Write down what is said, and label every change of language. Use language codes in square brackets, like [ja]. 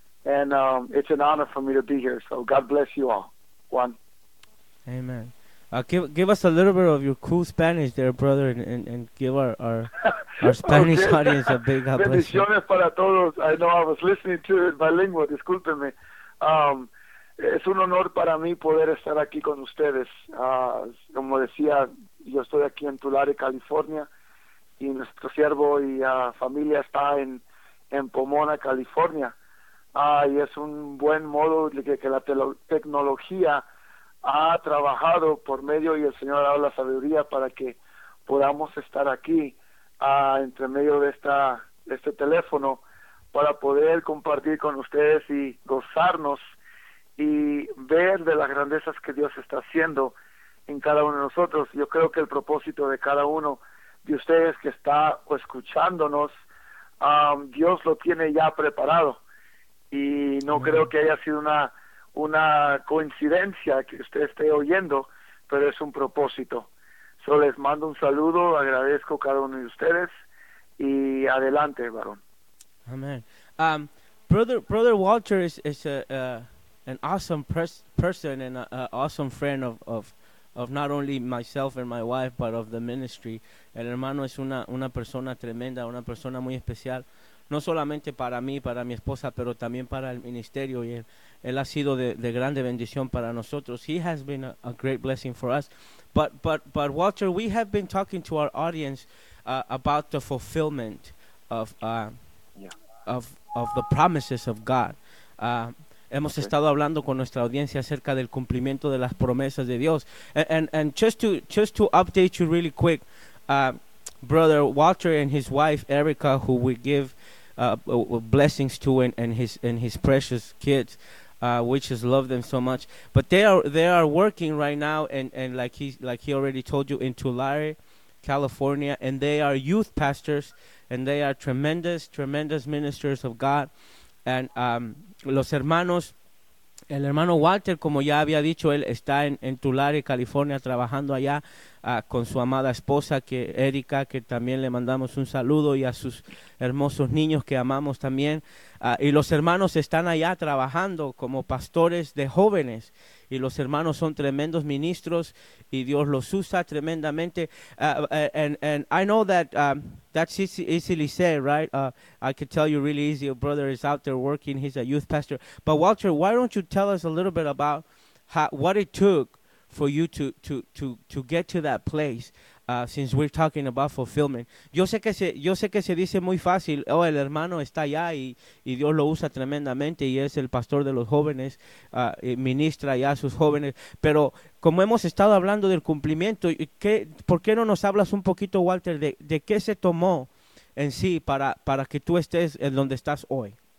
[en] And it's an honor for me to be here. So God bless you all. Juan. Amen. Give us a little bit of your cool Spanish there, brother, and give our Spanish okay. audience a big God bless you. [es] Bendiciones para todos. [en] I know I was listening to it bilingual. [es] Discúlpenme. Es un honor para mí poder estar aquí con ustedes. Como decía, yo estoy aquí en Tulare, California, y nuestro siervo y familia está en Pomona, California. Y es un buen modo de que la tecnología ha trabajado por medio, y el Señor ha dado la sabiduría para que podamos estar aquí entre medio de este teléfono para poder compartir con ustedes y gozarnos y ver de las grandezas que Dios está haciendo en cada uno de nosotros. Yo creo que el propósito de cada uno de ustedes que está escuchándonos, Dios lo tiene ya preparado. Y no Amén. Creo que haya sido una coincidencia que usted esté oyendo, pero es un propósito. Solo les mando un saludo, agradezco a cada uno de ustedes, y adelante, varón. [en] Amén. Brother Walter is a... an awesome person and an awesome friend of not only myself and my wife, but of the ministry. [es] El hermano es una persona tremenda, una persona muy especial, no solamente para mí, para mi esposa, pero también para el ministerio. Y él ha sido de grande bendición para nosotros. [en] He has been a great blessing for us. But Walter, we have been talking to our audience about the fulfillment of the promises of God. [es] Hemos estado hablando con nuestra audiencia acerca del cumplimiento de las promesas de Dios. [en] And just to update you really quick, brother Walter and his wife Erica, who we give blessings to, and his precious kids, we just love them so much. But they are working right now, and like he already told you, in Tulare, California, and they are youth pastors, and they are tremendous ministers of God. [es] And los hermanos, el hermano Walter, como ya había dicho, él está en Tulare, California, trabajando allá con su amada esposa, que Erika, que también le mandamos un saludo, y a sus hermosos niños que amamos también. Y los hermanos están allá trabajando como pastores de jóvenes. Y los hermanos son tremendos ministros, y Dios los usa tremendamente. [en] And I know that that's easily said, right? I could tell you really easy. Your brother is out there working. He's a youth pastor. But Walter, why don't you tell us a little bit about what it took for you to get to that place? Since we're talking about fulfillment, [es] yo sé que se dice muy fácil. Oh, el hermano está allá y Dios lo usa tremendamente y es el pastor de los jóvenes, ministra allá a sus jóvenes. Pero como hemos estado hablando del cumplimiento, ¿por qué no nos hablas un poquito, Walter, de qué se tomó en sí para que tú estés en donde estás hoy?